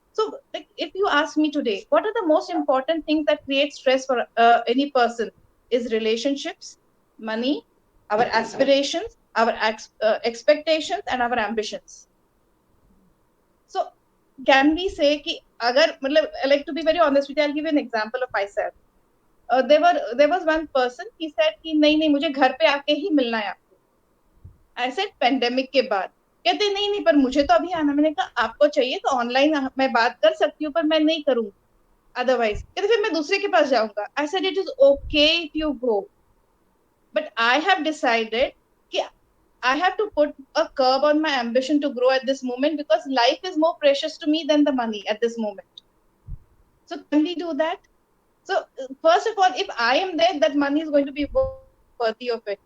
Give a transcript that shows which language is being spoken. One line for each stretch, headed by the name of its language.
English: So, like, if you ask me today, what are the most important things that create stress for any person? Is relationships, money, our aspirations, our expectations, and our ambitions. So, can we say
Hindi: कि अगर मतलब,
English: like, to be very honest with you, I'll give you an example of myself. There was one person, he said
Hindi: कि नहीं मुझे घर पे आके ही मिलना है आपको.
English: I said
Hindi: पेंडेमिक के बाद. कहते नहीं पर मुझे तो अभी आना. मैंने कहा आपको चाहिए तो ऑनलाइन मैं बात कर सकती हूँ, पर मैं नहीं करूंगी अदरवाइज. कहते फिर मैं दूसरे के पास जाऊंगा.
English: I said it is okay if you go, but I have decided कि I have to put a curb on my ambition to grow at this moment, because life is more precious to me than the money at this moment. So can we do that? So first of all, if I am there, that money is going to be worthy of it.